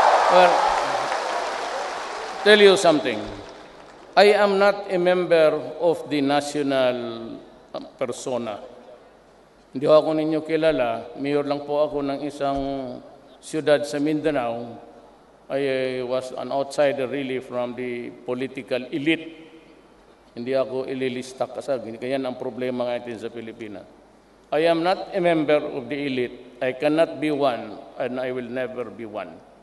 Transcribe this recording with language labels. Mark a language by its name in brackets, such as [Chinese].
[English] Well, tell you something. I am not a member of the national persona. [Filipino] Hindi ako ninyo kilala. Mayor lang po ako ng isang siyudad sa Mindanao. [English] I was an outsider really from the political elite. [Filipino] Hindi ako ililista kasi kaya ang problema ngayon sa Pilipinas. [English] I am not a member of the elite. I cannot be one, and I will never be one.